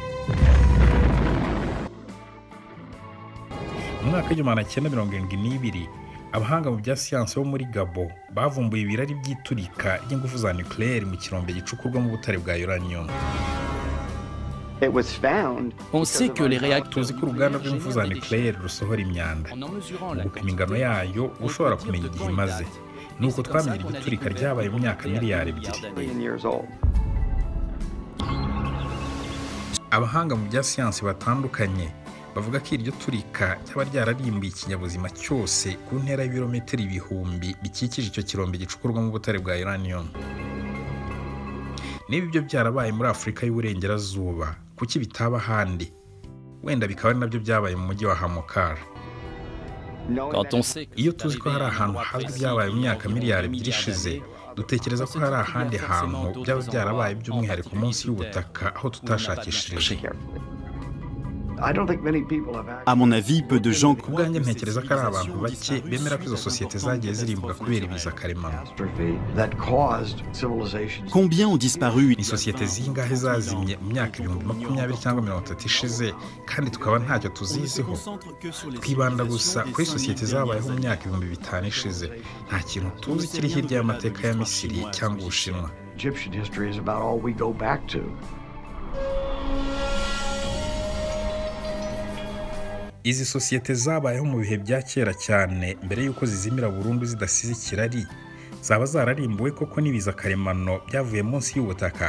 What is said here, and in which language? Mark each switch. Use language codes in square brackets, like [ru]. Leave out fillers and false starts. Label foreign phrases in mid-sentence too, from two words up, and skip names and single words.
[rw] Mu mwaka w'1972 abahanga mu bya siyansi bo muri Gabon bavumbuye ibirari by'iturika ry'ingufu za nucléaire mu kirombe gicukurwa mu butare bwa uranium. [fr] On sait que les réacteurs [rw] Tuzi ko uruganda rw'ingufu za nucléaire rusohora imyanda. Mu gupima ingano yayo ushobora kumenya igihe imaze. Nuko twamenye iryo turika ryabaye mu myaka miliyari 2. Abahanga mu bya siyansi batandukanye bavuga ko iryo turika cyaba ryararimbuye ikinyabuzima cyose ku ntera y'ibirometero 1000 bikikije icyo kirombe gicukurwa mu butare bwa uranium. Niba ibyo byarabaye muri Afurika y'Uburengerazuba, kuki bitaba ahandi? Wenda bikaba ari nabyo byabaye mu mujyi wa Hamokar. [fr] quand on sait que [rw] Iyo tuzi ko hari ahantu hazwi byabaye mu myaka miliyari 2 ishize, dutekereza ko hari ahandi hantu byaba byarabaye by'umwihariko munsi y'ubutaka aho tutashakishirije. [fr] À mon avis, peu de gens [rw] Ku bwanjye ntekereza ko ari abantu bake bemera ko izo sosiyete zagiye zirimbuka kubera ibiza karemano. [fr] combien ont disparu [rw] Ni sosiyete zingahe zazimye mu myaka 20 cyangwa 30 ishize kandi tukaba ntacyo tuziziho. Twibanda gusa kuri sosiyete zabayeho mu myaka 5000 ishize. Nta kintu tuzi kiri hirya y'amateka ya Misiri cyangwa Ubushinwa. Izi sosiyete zabayeho mu bihe bya kera cyane mbere y'uko zizimira burundu zidasize ikirari, zaba zararimbuwe koko n'ibiza karemano byavuye munsi y'ubutaka.